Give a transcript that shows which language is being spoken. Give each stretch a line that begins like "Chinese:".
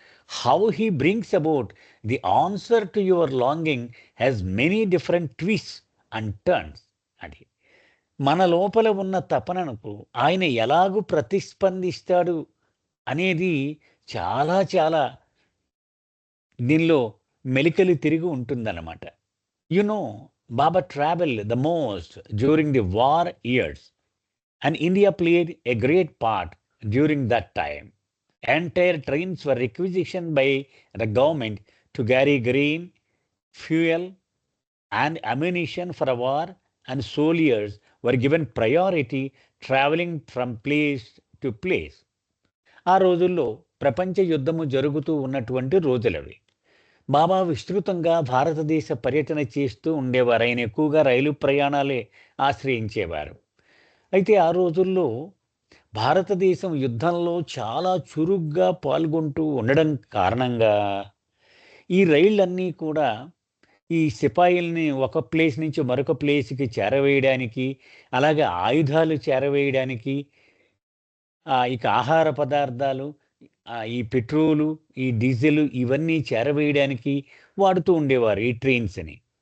English: How he brings about the answer to your longing has many different twist and turns.
Telugu: అది మన లోపల ఉన్న తపనకు ఆయన ఎలాగూ ప్రతిస్పందిస్తాడు అనేది చాలా చాలా దీనిలో మెలికలు తిరిగి ఉంటుందన్నమాట.
English: You know, Baba traveled the most during the war years, and India played a great part during that time. Entire trains were requisitioned by the government to carry grain, fuel, and ammunition for a war, and soldiers were given priority traveling from place to place.
Telugu: ఆ రోజుల్లో ప్రపంచ యుద్ధము జరుగుతూ ఉన్నటువంటి రోజులవి. బాబా విస్తృతంగా భారతదేశ పర్యటన చేస్తూ ఉండేవారు. ఆయన ఎక్కువగా రైలు ప్రయాణాలే ఆశ్రయించేవారు. అయితే ఆ రోజుల్లో భారతదేశం యుద్ధంలో చాలా చురుగ్గా పాల్గొంటూ ఉండడం కారణంగా ఈ రైళ్ళన్నీ కూడా ఈ సిపాయిల్ని ఒక ప్లేస్ నుంచి మరొక ప్లేస్కి చేరవేయడానికి, అలాగే ఆయుధాలు చేరవేయడానికి, ఇక ఆహార పదార్థాలు, ఈ పెట్రోలు, ఈ డీజిల్ ఇవన్నీ చేరవేయడానికి వాడుతూ ఉండేవారు ఈ ట్రైన్స్ని.